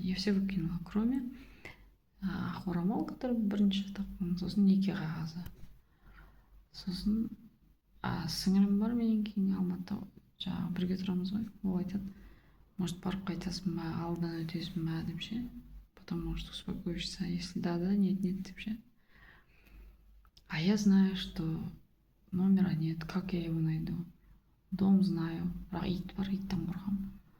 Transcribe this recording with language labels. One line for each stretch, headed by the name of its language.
Russian: Я все выкинула, кроме хорамал, который
Kazakh: бірінші тапқан, сосын неке қағазы. Сосын сіңірім бар менен кейін Алматыда, жаңағы бірге тұрамыз ғой. Ол айтады,
Russian: может,
Kazakh: барып қайтасың ба, алдынан өтесің ба деп ше.
Russian: Потом, может, успокоишься, если да, нет,
Kazakh: деп ше.
Russian: А я знаю, что номера нет, как я его найду? Дом знаю,
Kazakh: бірақ ит бар, иттен қорқамын.